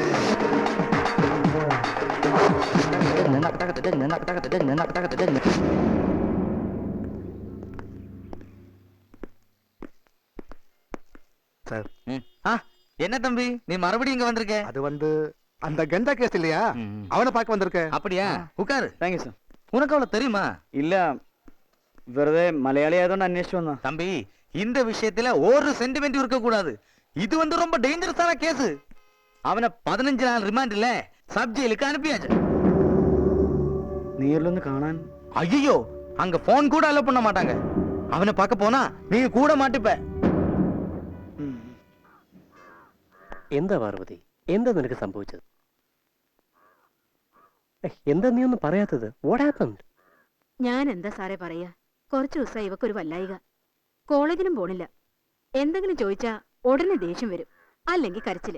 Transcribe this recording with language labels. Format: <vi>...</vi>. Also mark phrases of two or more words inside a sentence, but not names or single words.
<ta>சார் என்ன தம்பி நீ மறுபடியும் இங்க வந்திருக்க? அது வந்து அந்த கஞ்சா கேஸ் இல்லையா, அவனை பார்க்க வந்திருக்க. அப்படியா? உட்காரு. தேங்க்யூ சார். உனக்கு அவளை தெரியுமா? இல்ல,</ta> <ml>வெறுതെ മലയാളി ആയതുകൊണ്ട് അന്വേഷിച്ചു വന്ന.</ml> <ta>தம்பி இந்த விஷயத்துல ஒரு சென்டிமெண்ட் இருக்க கூடாது. இது வந்து ரொம்ப டேஞ்சரஸான கேஸ். அவனை 15 நாள் ரிமாண்ட்ல சப் ஜெயிலுக்கு அனுப்பியாச்சு. நேர்ல കാണാൻ? ஐயோ, அங்க போன் கூட அலோ பண்ண மாட்டாங்க. அவனை பார்க்க போனா நீங்க கூட மாட்டிப்ப.</ta> <ml>എന്താ പാർവതി, എന്താ നിനക്ക് സംഭവിച്ചത്? എന്താ നീ ഒന്നും പറയാത്തത്?</ml> <en>what happened?</en> <ml>ഞാൻ എന്താ സാറേ പറയാ, കുറച്ചു ദിവസമായി ഇവക്കൊരു വല്ലായിക. കോളേജിനും പോണില്ല. എന്തെങ്കിലും ചോദിച്ചാ ഉടനെ ദേഷ്യം വരും, അല്ലെങ്കിൽ കരച്ചില്.</ml>